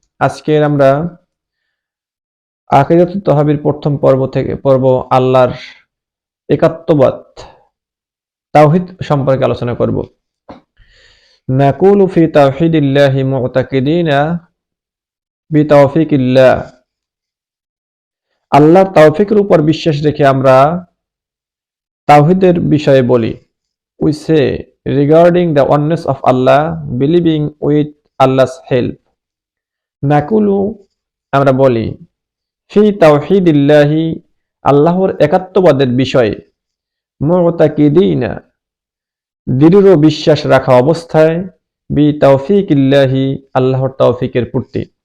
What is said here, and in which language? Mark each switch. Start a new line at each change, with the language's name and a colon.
Bangla: আজকের আমরা আকীদাতুত তাওহীদের প্রথম পর্ব আল্লাহর একাত্মবাদ তাওহীদ সম্পর্কে আলোচনা করব।
Arabic: নাকুলু ফি তাওহীদিল্লাহি মুতাকিদিনা বিতাওফিকিল্লাহ।
Bangla: আল্লাহর তাওফিকের উপর বিশ্বাস রেখে আমরা তাওহীদের বিষয়ে বলি।
English: We say regarding the oneness of Allah, believing with Allah's help.
Arabic: নাকুলু
Bangla: আমরা বলি
Arabic: ফি তাওহীদিল্লাহি
Bangla: আল্লাহর একাত্মবাদের বিষয়ে
Arabic: মুতাকিদিনা
Bangla: দৃঢ় বিশ্বাস রাখা অবস্থায়
Arabic: বি তাওফিকিল্লাহি
Bangla: আল্লাহর তাওফিকের প্রতি।